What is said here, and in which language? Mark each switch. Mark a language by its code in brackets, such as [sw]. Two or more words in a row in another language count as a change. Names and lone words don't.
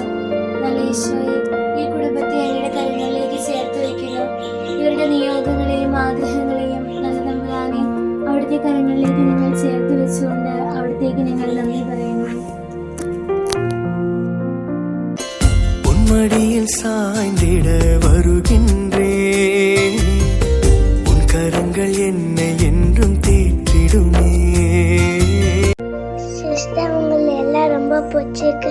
[ml] നല്ല ഈശോയെ, ഈ കുടുംബത്തെ അങ്ങയുടെ കരങ്ങളിലേക്ക് ചേർത്ത് വയ്ക്കുന്നു. ഇവരുടെ നിയോഗങ്ങളെയും ആഗ്രഹങ്ങളെയും നല്ല തമ്പുരാനെ അവിടുത്തെ കരങ്ങളിലേക്ക് ഞങ്ങൾ ചേർത്ത് വെച്ചുകൊണ്ട് അവിടത്തേക്ക് ഞങ്ങൾ നന്ദി പറയുന്നു. [ta] மடியில் சாய்ந்திட வருகின்றே, உன் கரங்கள் என்னை என்றும் தேற்றிடுமே. சிஸ்டர், உங்களை எல்லாம் ரொம்ப பிடிச்சிருக்கு.